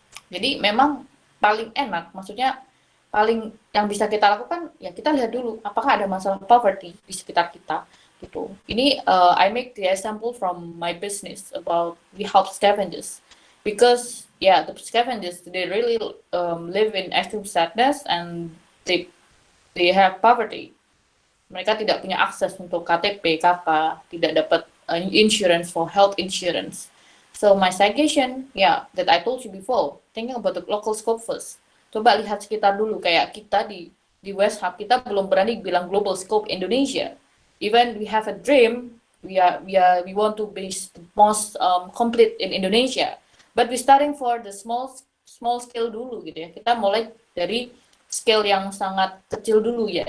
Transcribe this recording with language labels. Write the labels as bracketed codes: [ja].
[id] Jadi memang paling enak, maksudnya paling yang bisa kita lakukan ya kita lihat dulu apakah ada masalah poverty di sekitar kita gitu. Ini [en] I make the example from my business about we help scavengers, because the scavengers they really live in extreme sadness and they have poverty. [id] Mereka tidak punya akses untuk KTP, KK, tidak dapat [en] insurance for health insurance. So my suggestion, that I told you before, thinking about the local scope first. [id] Coba lihat sekitar dulu, kayak kita di West Hub, kita belum berani bilang [en] global scope [id] Indonesia. [en] Even we have a dream, we want to be the most complete in Indonesia. But we starting for the small scale [id] dulu gitu ya. Kita mulai dari scale yang sangat kecil dulu ya.